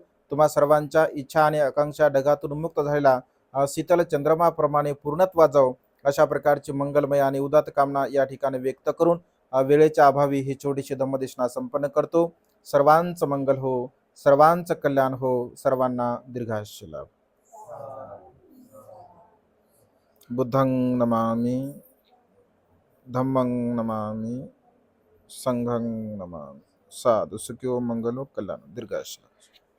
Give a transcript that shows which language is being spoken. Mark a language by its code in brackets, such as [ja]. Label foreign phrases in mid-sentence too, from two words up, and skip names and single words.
[mr] तुम्हा सर्वांच्या इच्छा आणि आकांक्षा ढगातून मुक्त झालेला शीतल चंद्रमाप्रमाणे पूर्णत्वा जाओ अशा प्रकारची मंगलमय आणि उदात्त कामना या ठिकाणी व्यक्त करून वेळेच्या अभावी ही छोटीशी धम्मदेशना संपन्न करतो. सर्वांचं मंगल हो, सर्वांचं कल्याण हो, सर्वांना दीर्घायुष्य लाभ. [pi] बुद्धं नमामि, धम्मं नमामि, संघं नमामि. साधु सुखियो मंगलो कल्याण दीर्घायुष्य.